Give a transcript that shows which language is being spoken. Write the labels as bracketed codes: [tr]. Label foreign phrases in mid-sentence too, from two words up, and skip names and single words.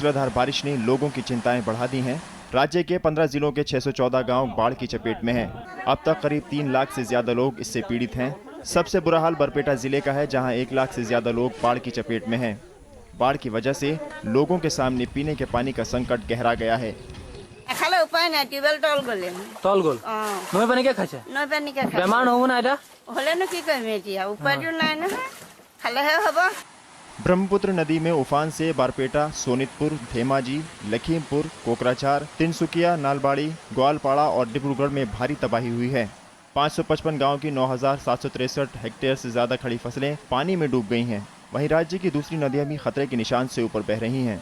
[hi] मूसलाधार बारिश ने लोगों की चिंताएं बढ़ा दी हैं। राज्य के 15 जिलों के 614 गांव बाढ़ की चपेट में हैं। अब तक करीब 3 लाख से ज्यादा लोग इससे पीड़ित हैं। सबसे बुरा हाल बरपेटा जिले का है, जहां 1 लाख से ज्यादा लोग बाढ़ की चपेट में हैं। बाढ़ की वजह से लोगों के सामने पीने के पानी का संकट गहरा गया है। [as] খালে উপায় নাই, টিউবৱেল তল গ'লে তল গ'ল নৈ পানী কে খাইছে? নৈ পানী কে খাইছে। বেমাৰ নহ'ব না এটা? হ'লেনো কি কৰিম এতিয়া, উপায়টো নাই নহয়, খালেহে হ'ব। [hi] ब्रह्मपुत्र नदी में उफान से बारपेटा, सोनितपुर, धेमाजी, लखीमपुर, कोकराझार, तिनसुकिया, नालबाड़ी, ग्वालपाड़ा और डिब्रूगढ़ में भारी तबाही हुई है। 555 गांव की 9,763 हेक्टेयर से ज्यादा खड़ी फसलें पानी में डूब गई हैं। वहीं राज्य की दूसरी नदियां भी खतरे के निशान से ऊपर बह रही हैं।